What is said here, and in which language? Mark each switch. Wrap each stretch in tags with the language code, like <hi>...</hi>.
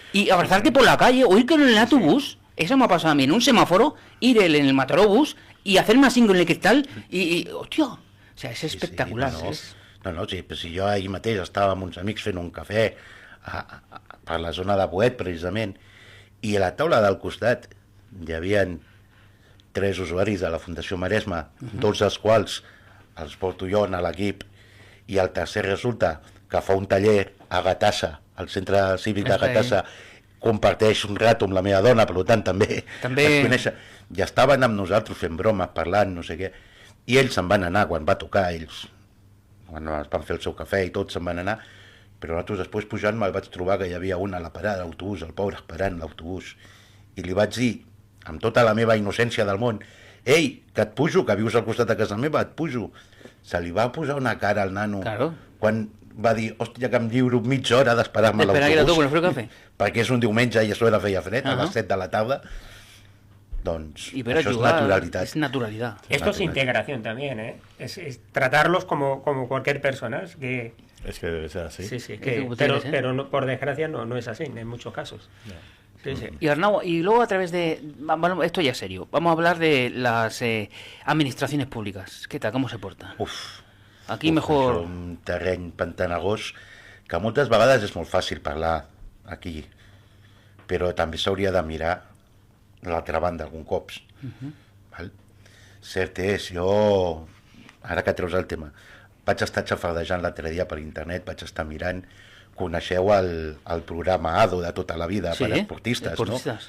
<es>Y abrazarte por la calle, o ir con el autobús, eso me ha pasado a mí, en un semáforo, ir en el Mataró bus y hacerme así con el cristal, y hòstia, o sea,</es> <ca>és espectacular. Sí, però si jo ahir mateix estava amb uns amics fent un cafè per la zona de Boet, precisament, i a la taula del costat hi havia 3 usuaris de la Fundació Maresme, 2 dels quals els porto jo a l'equip, i el tercer resulta que fa un taller a Gatassa, al centre cívic de Gatassa, comparteix un rato amb la meva dona, per tant també es coneixen, i estaven amb nosaltres fent bromes, parlant, no sé què, i ells se'n van anar quan va tocar, ells quan es van fer el seu cafè i tots se'n van anar, però nosaltres després pujant me'l vaig trobar que hi havia un a la parada de l'autobús, el pobre esperant l'autobús, i li vaig dir, amb tota la meva innocència del món, ei, que et pujo, que vius al costat de casa meva, et pujo. Se li va posar una cara al nano quan va dir, hòstia, que em lliuro mitja hora d'esperar-me a l'autobús, perquè és un diumenge i a sobre feia fred, a les 7 de la tarda. Doncs això es naturalidad.</ca> <es>Es naturalidad. Esto es integración también, ¿eh? Es tratarlos como cualquier persona. Es que debe ser así. Sí, pero no, por desgracia no es así en muchos casos. Sí. Y Arnau, y luego a través de... Bueno, esto ya es serio. Vamos a hablar de las administraciones públicas. ¿Qué tal? ¿Cómo se porta? Aquí mejor...</es> <ca>És un terreny pantanagós que moltes vegades és molt fàcil parlar aquí, però també s'hauria de mirar l'altra banda algun cops. Val? Cert és, jo, ara que treus el tema, vaig estar xafardejant l'altre dia per internet, vaig estar mirant, coneixeu el programa ADO de tota la vida per esportistes, no?</ca>